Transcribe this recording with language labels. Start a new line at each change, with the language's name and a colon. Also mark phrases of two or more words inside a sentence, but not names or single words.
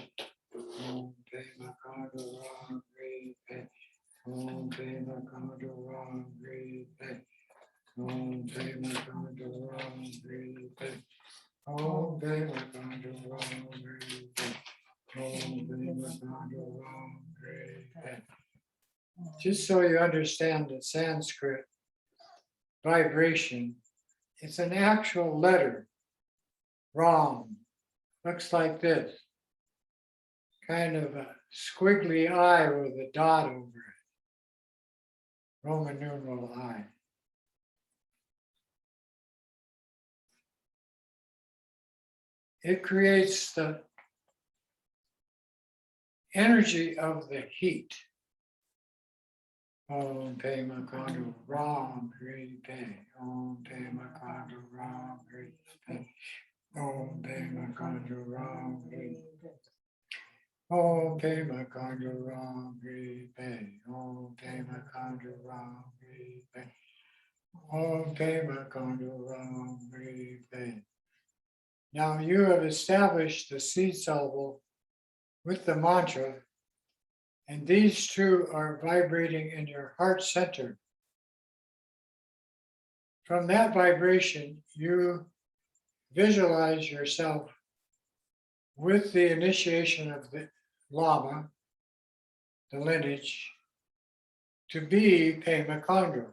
Sanskrit: Om Pema Kandro Ram Hri Pe. Om Pema Kandro Ram Hri Pe. Om Pema Kandro Ram Hri Pe. Om Pema Kandro Ram Hri Pe. Om Pema Kandro Ram Hri Pe.
English: Just so you understand the Sanskrit vibration, it's an actual letter. Ram looks like this, kind of a squiggly eye with a dot over it. Roman numeral I. It creates the energy of the heat.
Sanskrit: Om Pema Kandro Ram Hri Pe. Om Pema Kandro Ram Hri Pe. Om Pema Kandro Ram Hri Pe. Om Pema Kandro Ram Hri Pe. Om Pema Kandro Ram Hri Pe. Om Pema Kandro Ram Hri Pe.
English: Now you have established the seed syllable with the mantra, and these two are vibrating in your heart center. From that vibration, you visualize yourself with the initiation of the Lama, the lineage, to be Pema Kandro.